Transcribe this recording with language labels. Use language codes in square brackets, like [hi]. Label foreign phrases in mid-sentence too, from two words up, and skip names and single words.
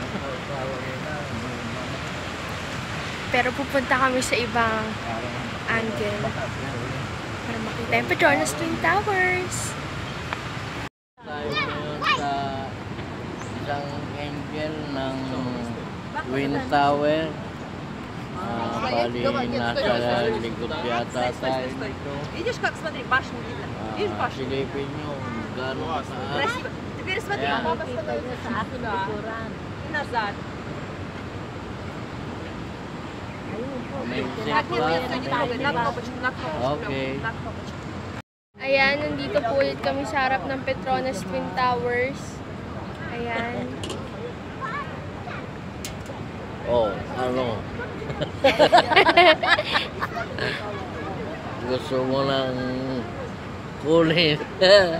[tl] Pero pupunta kami sa ibang angle para makita yung Petronas Twin Towers. Tayo ngayon sa isang angle ng Twin Tower. Bali, nasa likod yata tayo nito. [ru] Видишь, как, смотри, башню видно. Видишь башню? [tl] Silipin nyo, gano'n saan. [ru] Теперь смотри, [tl] Ayan. [ru] папа становится туда и назад. [tl] May [ru] Так, нет, нет, [tl] zipline. [ru] не трогай, на кнопочку, на кнопочку. Okay. На кнопочку. [tl] Ayan, nandito po ulit kami sa harap ng Petronas Twin Towers. Ayan. Oh, ano? Gusto mo nang kunin.